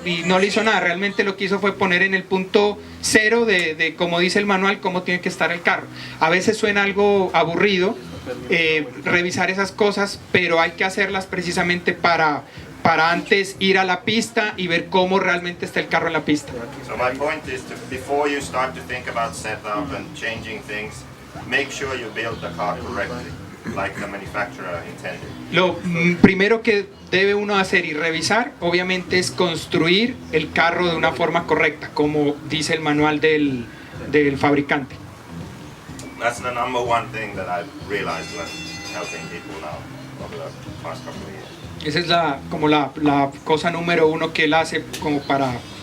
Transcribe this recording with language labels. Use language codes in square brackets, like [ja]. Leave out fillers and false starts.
[es] Y no le hizo nada, realmente lo que hizo fue poner en el punto cero de como dice el manual, cómo tiene que estar el carro. A veces suena algo aburrido revisar esas cosas, pero hay que hacerlas precisamente para antes ir a la pista y ver cómo realmente está el carro en la pista. [en] So my point is to, before you start to think about setup and changing things, make sure you build the car correctly, like the manufacturer intended. [es] Lo primero que debe uno hacer y revisar, obviamente, es construir el carro de una forma correcta, como dice el manual del fabricante. [en] That's the number one thing that I've realized when helping people now over the past couple of years. [es] Esa es la cosa número uno que él hace como para...